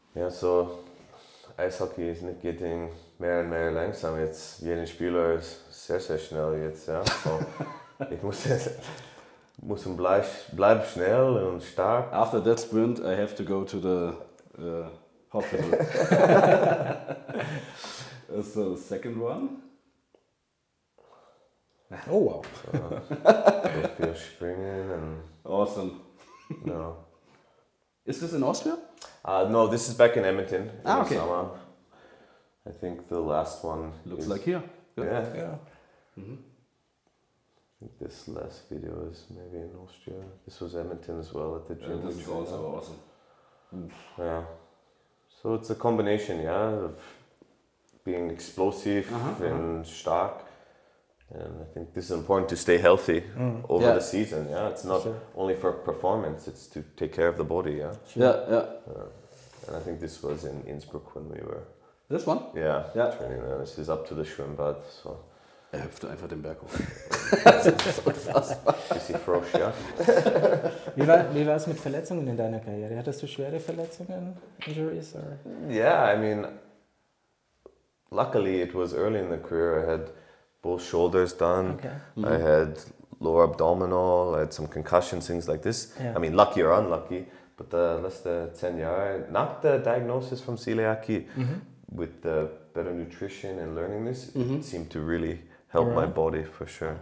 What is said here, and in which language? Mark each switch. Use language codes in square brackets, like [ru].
[de] So Eishockey is nicht [en] getting [de] mehr und mehr langsam. Jetzt jeder Spieler ist sehr schnell jetzt, [en] So [de] ich muss bleib schnell und stark. [en] After that sprint, I have to go to the hospital. So the second one. Oh wow! [de] So viel springen and [en] awesome. No. Is this in Austria? No, this is back in Edmonton in the okay. summer. I think the last one looks like here. Yeah. I think this last video is maybe in Austria. This was Edmonton as well at the gym. This is also awesome. Yeah. So it's a combination, yeah, of being explosive and stark. And I think this is important to stay healthy over the season. Yeah, it's not only for performance; it's to take care of the body. Yeah. And I think this was in Innsbruck when we were. This one? Yeah. Training there. This is up to the Schwimmbad. So. [de] Er hüpfte einfach den Berg hoch. Das ist unfassbar. Bisschen Frosch, ja. Wie war es mit Verletzungen in deiner Karriere? Hattest du schwere Verletzungen, [en] injuries? Or? Yeah, I mean, luckily it was early in the career. I had both shoulders done. Okay. I had lower abdominal. I had some concussions, things like this. Yeah. I mean, lucky or unlucky, but the last 10 years, not the diagnosis from celiac, with the better nutrition and learning this, it seemed to really help my body for sure.